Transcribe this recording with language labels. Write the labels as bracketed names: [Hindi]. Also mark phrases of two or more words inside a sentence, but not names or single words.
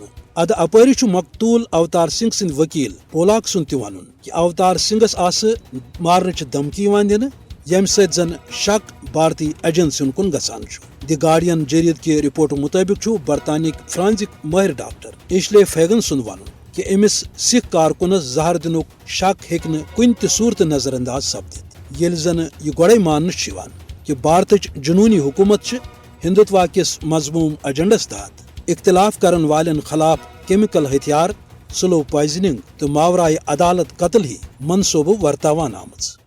[Kashmiri] اد اپری مقتول اوتار سنگھ سند وکیل پولاک سند تہ ون کہ اوتار سنگھس آس مارنچ دھمکی دن یم سۭتۍ زن شک بھارتی ایجنسین کن گژھان چھُ۔ دی گارڈین جرید کہ رپورٹ مطابق برطانیہ فرانسک ماہر ڈاکٹر ایشلے فیگن سند ون کہ امس سکھ کارکنس زہر دنک شک ہیکہ کن تہ صورت نظر انداز سپدت، یل زن یہ گوڑے ماننہ کہ بھارتچ جنونی حکومت ہندوتوا کس مضموم ایجنڈس تحت اختلاف کرن والن خلاف کیمیکل ہتھیار، [English] slow poisoning [Kashmiri] تو ماورائے عدالت قتل ہی منصوبہ ورتاوان آمت۔